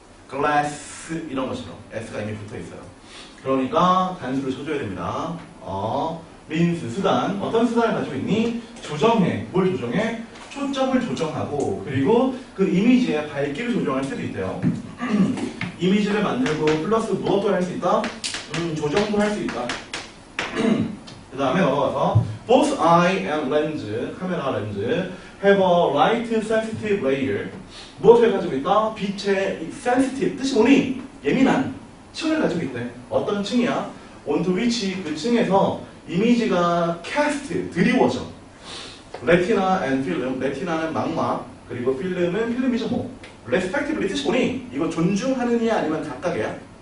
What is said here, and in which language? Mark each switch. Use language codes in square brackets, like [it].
[ko] glass 이런 것처럼 s가 이미 붙어있어요. 그러니까 단수를 쳐줘야 됩니다. means 수단. 어떤 수단을 가지고 있니? 조정해. 뭘 조정해? 초점을 조정하고 그리고 그 이미지의 밝기를 조정할 수도 있대요. 이미지를 만들고 플러스 무엇도 할 수 있다? 조정도 할 수 있다. [en] 그 다음에 넘어가서 both eye and lens, [ko] 카메라 렌즈 [en] have a light sensitive layer. [ko] 무엇을 가지고 있다? 빛의 sensitive, 뜻이 뭐니? 예민한 층을 가지고 있대. 어떤 층이야? [en] onto which, [ko] 그 층에서 이미지가 cast, 드리워져. 레티나 and film, 레티나는 망막, 그리고 필름은 필름이죠 뭐. respectively 뜻이 뭐니? 이거 존중하느냐 아니면 각각이야?